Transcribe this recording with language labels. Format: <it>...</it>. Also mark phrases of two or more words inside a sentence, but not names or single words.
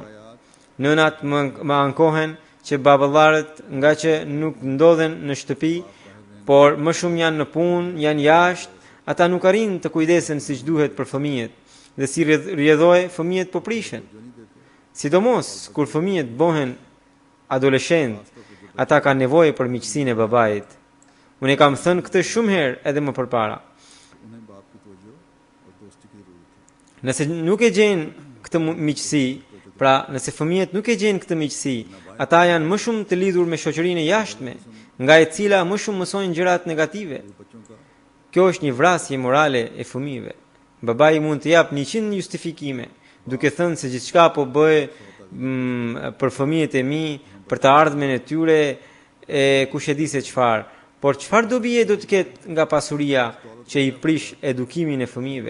<sq>Nënat më ankohen që baballarët nga që nuk ndodhen në shtëpi, por më shumë janë në punë, janë jashtë, ata nuk arrin të kujdesen siç duhet për fëmijët, dhe si rrjedhoi fëmijët po prishen. Sidomos kur fëmijët bëhen adoleshent, ata kanë nevojë për miqësinë e babait. Unë kam thënë këtë shumë herë edhe më përpara.</sq> <ur>انہیں باپ کی توجہ اور دوستی کی ضرورت ہے.</ur> <sq>Nëse nuk e gjen këtë miqësi, pra nëse fëmijët nuk e gjen këtë miqësi, ata janë më shumë të lidhur me shoqërinë e jashtme, nga e cila më shumë mësojnë gjërat negative.</sq> <ur>بچوں کا</ur> <sq>Kjo është një vrasje morale e fëmijëve. Babai mund të jap 100 justifikime, duke thënë se gjithçka po bëj për fëmijët e mi, për të ardhmen e tyre, e kush e di se çfarë. Por çfarë dobi do të ketë nga pasuria që i prish edukimin e fëmijëve?</sq>